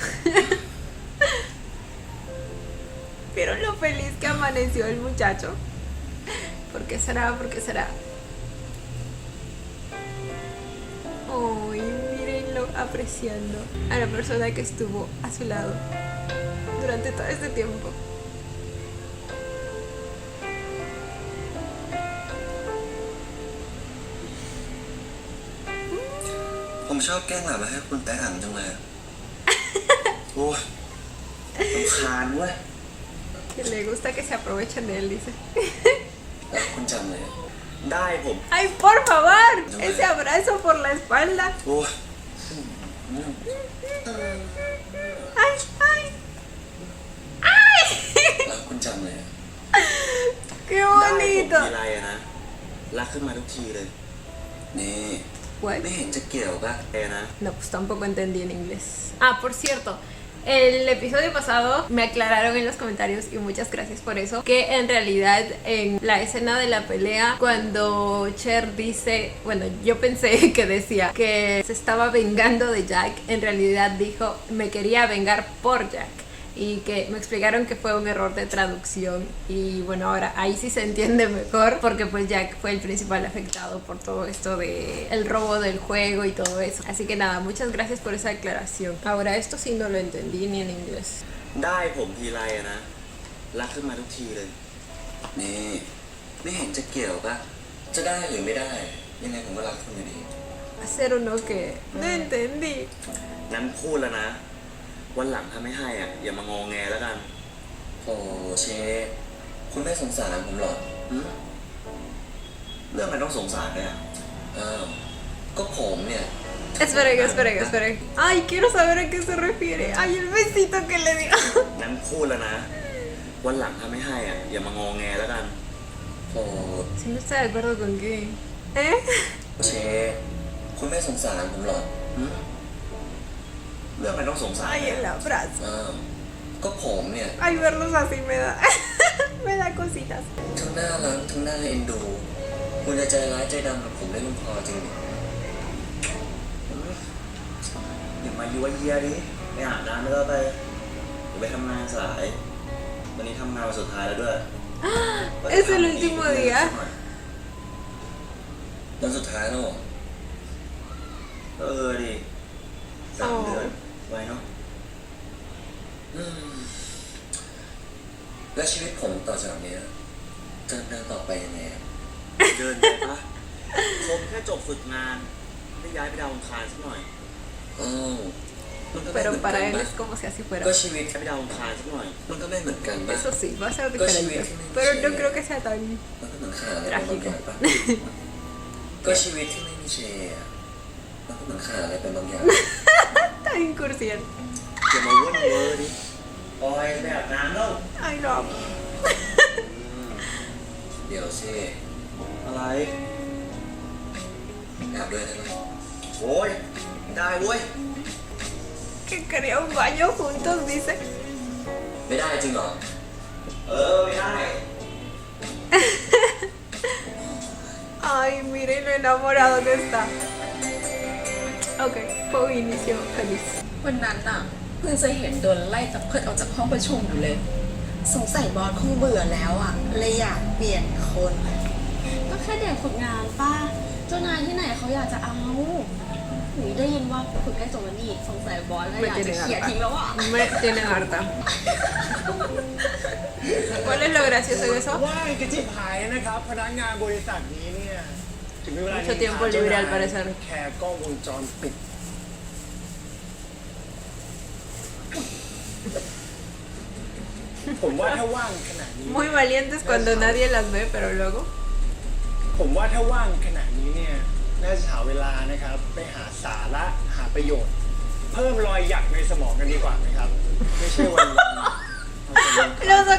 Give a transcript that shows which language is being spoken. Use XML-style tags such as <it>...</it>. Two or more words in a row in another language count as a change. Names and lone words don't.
<es>¿Vieron lo feliz que amaneció el muchacho? ¿Por qué será? ¿Por qué será? Ay, mírenlo apreciando a la persona que estuvo a su lado durante todo este tiempo.</es> <th>Yo ชอบแกล้งหลับแล้วให้คุณแตะอ่ำจังเลยโอ้ยรำคาญเว้ย</th> <es>Que le gusta que se aprovechen de él, dice.</es> <th>แล้วคุณจำเลยได้ผม</th> <es>Ay, por favor, ese abrazo por la espalda.</es> <th>โอ้ย</th> <es>Ay, ay, ay.</es> <th>แล้วคุณจำเลย</th> <es>Qué</es> <th>ได้ผม</th> <es>bonito.</es> <th>ทีไรอะนะรักขึ้นมาทุกทีเลยนี่</th> <en>What?</en> <th>ไม่เห็นจะเกี่ยวป่ะนะ</th> <es>No, pues tampoco entendí en inglés. Ah, por cierto, el episodio pasado me aclararon en los comentarios, y muchas gracias por eso, que en realidad en la escena de la pelea, cuando Cher dice, bueno, yo pensé que decía que se estaba vengando de Jack, en realidad dijo me quería vengar por Jack. Y que me explicaron que fue un error de traducción y bueno, ahora ahí sí se entiende mejor porque pues Jack fue el principal afectado por todo esto de el robo del juego y todo eso. Así que nada, muchas gracias por esa aclaración. Ahora esto sí no lo entendí ni en inglés.</es> <th>ได้ผมทีไรอะนะรักขึ้นมาทุกทีเลยนี่ไม่เห็นจะเกี่ยวป่ะจะได้หรือไม่ได้ยังไงผมก็รักคุณอยู่ดี</th> <es>Hacer uno que no entendí.</es> <th>งั้นพูดแล้วนะวันหลังถ้าไม่ให้อ่ะอย่ามางอแงแล้วกันโอ้เชฟคุณไม่สงสารผมหรอเรื่องอะไรต้องสงสารเนี่ยก็ผมเนี่ย</th> <es>Esperen, esperen, esperen. Ay, quiero saber a qué se refiere. Ay, el besito que le dio.</es> <th>งั้นพูดแล้วนะวันหลังถ้าไม่ให้อ่ะอย่ามางอแงแล้วกันโอ้</th> <es>Si no está de acuerdo con qué. ¿Eh?</es> <th>เชฟคุณไม่สงสารผมหรอเรื่องอะไรต้องสงสาร</th> <es>Ay, el abrazo.</es> <th>ก็ผมเนี่ย</th> <es>Ay, verlos así me da me da cositas.</es> <th>ทั้งน่ารักทั้งน่าเอ็นดูคุณจะใจร้ายใจดำกับผมได้ลงคอจริงดิอย่ามายั่วเยียดิไปอาบน้ำแล้วไปเดี๋ยวไปทำงานสายวันนี้ทำงานวันสุดท้ายแล้วด้วย</th> <es>Es el último día.</es> <th>วันสุดท้ายแล้วดิ3 เดือนไว้เนาะแล้วชีวิตผมต่อจากนี้จะดำเนินต่อไปยังไงเดินไปปะผมแค่จบฝึกงานไม่ย้ายไปดาวอังคารสักหน่อยมันก็ไม่เห</th> <es>pero</es> <th>มือน</th> <es>para</es> <th>กัน</th> <es>él</es> <th>ปะ</th> <es>es como si así fuera.</es> <th>ก็ชีวิตไปดาวอังคารสักหน่อย มันก็ไม่เหมือนกันปะ</th> <es>Eso sí, va a ser Pues sí, diferente. sí, Pero no sí. creo que sea tan</es> <th>มันก็เหมือนขาดอะไรเป็นบางอย่างปะก็ชีวิตที่ไม่มีเชอะมันก็เหมือนขาดอะไรเป็นบางอย่าง</th> <es>tan incursión.</es> <th>อย่ามาเว้นเวอร์ดิปอยแบบน้ำแล้ว</th> <es>Ay, lo amo.</es> <th>เดี๋ยวสิอะไรแอบด้วยได้ไหมโอ้ยได้เว้ย</th> <es>Que quería un baño juntos, dice.</es> <th>ไม่ได้จริงเหรอ ไม่ได้</th> <es>Ay, miren lo enamorado que está. Ok, fue un inicio feliz.</es> <th>วันนั้นน่ะเพิ่งจะเห็นโดนไล่จากเพื่อนออกจากห้องประชุมอยู่เลย สงสัยบอสคงเบื่อแล้วอ่ะเลยอยากเปลี่ยนคน ก็แค่เด็กฝึกงานป้าเจ้านายที่ไหนเขาอยากจะเอาหนูได้ยินว่าฝึกให้จบวันนี้สงสัยบอสก็</th> <es>Me</es> <th>อยากจะ</th> <es>tienen</es> <th>เขี่ย</th> <es>harta.</es> <th>ทิ้งแล้วอ่ะ</th> <es>Me tienen harta. ¿Cuál es lo gracioso de eso?</es> <th>ว่างกระจิบหายนะครับ พนักงานบริษัทนี้เนี่ยถึงเวลา</th> <es>Mucho tiempo libre al parecer.</es> <th>แค่กล้องวงจรปิด ผมว่าถ้าว่างขนาดนี้</th> <es>Muy valientes cuando nadie las ve, pero luego.</es> <th>ผมว่าถ้าว่างขนาดนี้เนี่ยน่าจะหาเวลานะครับ ไปหาสาระหาประโยชน์ เพิ่มรอยหยักในสมองกันดีกว่าไหมครับ ไม่ใช่วันๆเอาแต่</th>